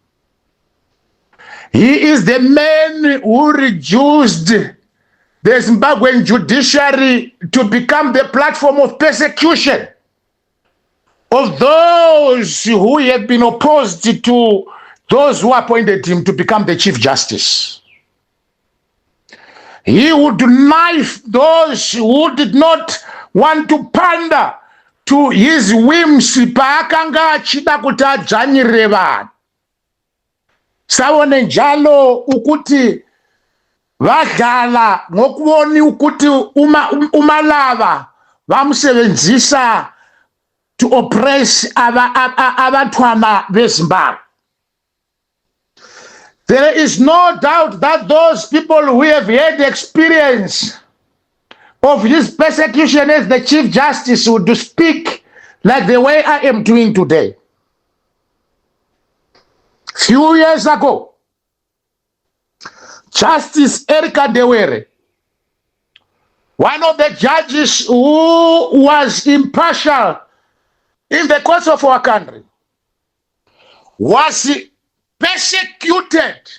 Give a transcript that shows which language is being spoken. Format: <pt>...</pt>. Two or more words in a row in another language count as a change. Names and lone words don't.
<en>He is the man who reduced the Zimbabwean judiciary to become the platform of persecution of those who have been opposed to those who appointed him to become the Chief Justice. He would knife those who did not want to pander to his whims</en> <sn>paakanga achida kuti adzvanyirire vanhu.</sn> <nd>Saone njalo ukuti vadala ngokuoni ukuthi uMalaba vamusebenzisa</nd> <en>to oppress</en> <nd>abantwana beZimbabwe.</nd> <en>There is no doubt that those people who have had experience of his persecution as the Chief Justice would speak like the way I am doing today. Few years ago, Justice Erika Dewere, one of the judges who was impartial in the courts of our country, was persecuted</en>